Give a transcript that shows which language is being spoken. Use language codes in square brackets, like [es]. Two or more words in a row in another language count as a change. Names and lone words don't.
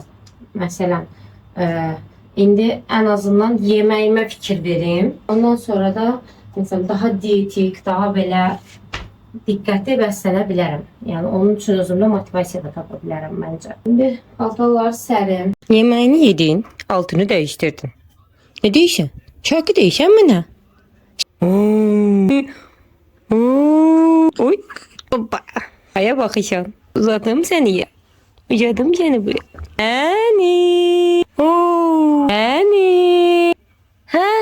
[az] Məsələn, indi ən azından yeməyimə fikir verim. Ondan sonra da məsələn, daha dietik, daha belə diqqətli bəslənə bilərəm. Yəni onun üçün özümdə motivasiya da tapa bilərəm məncə. İndi paltarları sərim. [tr] Yemeğini yedin, altını değiştirdin. Ne değişen? Şarkı değişen mi ne? Oy, baba. Aya bakışan. Uzadım seni ya. Uzadım seni buraya. Dani. Dani. Ha?